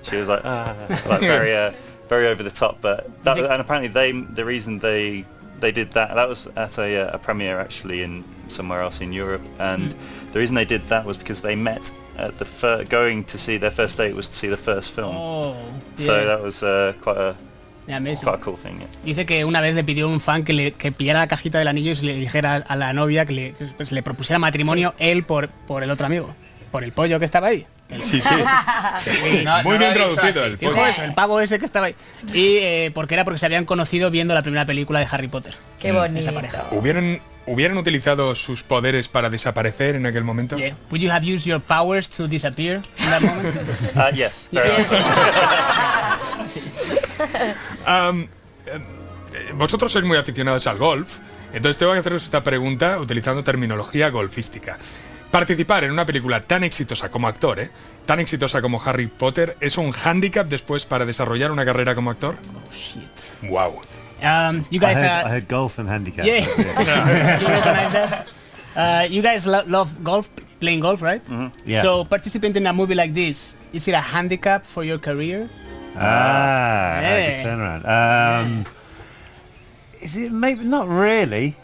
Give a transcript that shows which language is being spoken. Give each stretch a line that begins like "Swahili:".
English: She was like very over the top. But and apparently the reason they did that was at a premiere actually in somewhere else in Europe, and the reason they did that was because they met at the going to see their first date was to see the first film. So that was quite a cool thing.
Spanish: Dice que una vez le pidió un fan que pillara la cajita del anillo y se le dijera a la novia que le propusiera matrimonio él por el otro amigo, por el pollo que estaba ahí. Sí. Muy bien traducido el pollo. El pavo ese que estaba ahí. Y porque se habían conocido viendo la primera película de Harry Potter. Qué bonito. Esa pareja. ¿Hubieran utilizado sus poderes para desaparecer en aquel momento?
English: Yeah. Would you have used your powers to disappear in that moment? Yes.
Spanish: Vosotros sois muy aficionados al golf, entonces tengo que haceros esta pregunta utilizando terminología golfística. Participar en una película tan exitosa como actor, tan exitosa como Harry Potter, ¿es un hándicap después para desarrollar una carrera como actor?
English: Oh shit. Wow. You guys I heard golf and handicap. Yeah. You recognize that? You guys love golf, playing golf, right? Mm-hmm. Yeah. So participating in a movie like this, is it a handicap for your career? I can turn around. Is it maybe not really?